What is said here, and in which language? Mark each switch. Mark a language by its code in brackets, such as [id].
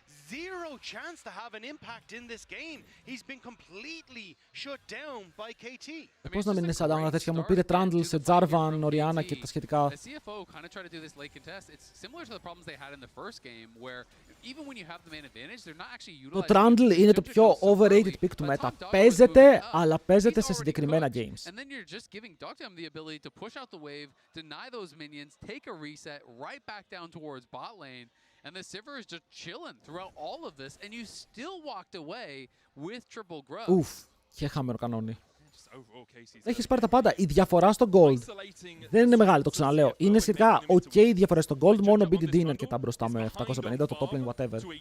[en] zero chance to have an impact in this game. He's been completely shut down by KT. [el] Πώς να μην είναι σαν τα τέτοια, μου πήρε Trundle σε Jarvan, Orianna και τα σχετικά. [en] The CFO kind of tried to do this late contest. It's similar to the problems they had in the first game, where even when you have the main advantage, they're not actually utilizing. [el] Το Trundle είναι το πιο overrated pick του meta. Παίζεται, αλλά παίζεται σε συγκεκριμένα games. [en] And then you're just giving Dogtown the ability to push out the wave, deny those minions, take a reset, right back down towards bot lane. And the Sivir is just chilling throughout all of this, and you still walked away with triple growth. [el] Ουφ, και χαμένο κανόνι. Έχεις πάρει τα πάντα. Η διαφορά στο gold δεν είναι μεγάλη, το ξαναλέω. Είναι σχετικά ok η διαφορά στο gold, μόνο BDD είναι αρκετά μπροστά με 750, το top lane whatever.